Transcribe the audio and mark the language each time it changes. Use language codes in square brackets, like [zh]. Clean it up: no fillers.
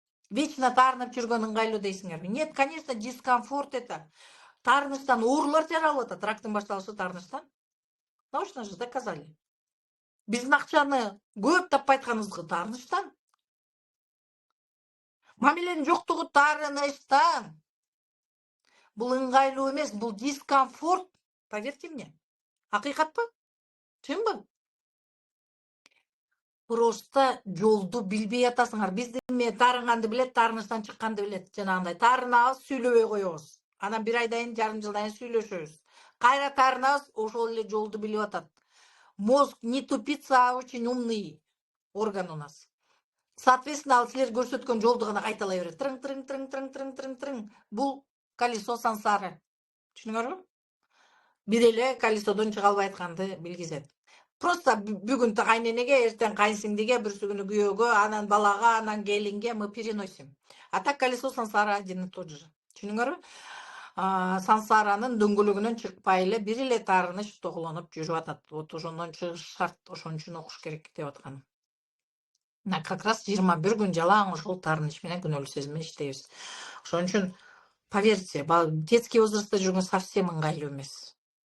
[ky] Вечно таарынып жүргөн ыңгайлуу дейсиңерби? [ru] Нет, конечно, дискомфорт это. [ky] Таарынычтан оорулар жаралып атат, рактын башталышы таарынычтан. [ru] Научно же доказали. [ky] Биздин акчаны көп таппай атканыбызга таарынычтан. Мамиленин жоктугу таарынычтан. Бул ыңгайлуу эмес, бул дискомфорт. [ru] Поверьте мне. [ky] Акыйкатпы? Чынбы? Просто жолду билбей атасыңар. Бизди таарынганды билет, таарынычтан чыкканды билет. Жанагындай таарынабыз, сүйлөбөй коебуз. Анан бир айдан жарым жылдан сүйлөшөбүз. Кайра таарынабыз, ошол эле жолду билип атат. [ru] Мозг не тупица, а очень умный орган у нас. [ky] Соответственно, ал силер көрсөткөн жолду гана кайталай берет. Трың, трың, трың, трың, трың, трың, трың. Бул колесо сансары. Түшүнүңөрбү? Бир эле колесодон чыга албай атканды билгизет. Просто бүгүн кайненеге, эртең кайынсиңдиге, бүрсү күнү күйөөгө, анан балага, анан келинге [ru] мы переносим. А так колесо сансара один и тот же. [ky] Түшүнүңөрбү? Сансаранын дөңгөлөгүнөн чыкпай эле бир эле таарыныч тоголонуп жүрүп атат. Вот ошондон чыгыш шарт, ошон үчүн окуш керек деп атканым. Мына как раз 21 күн жалаң ошол таарыныч менен күнөөлүү сезим менен иштейбиз. Ошон үчүн поверьте, детский возрастта жүргөн совсем ыңгайлуу эмес.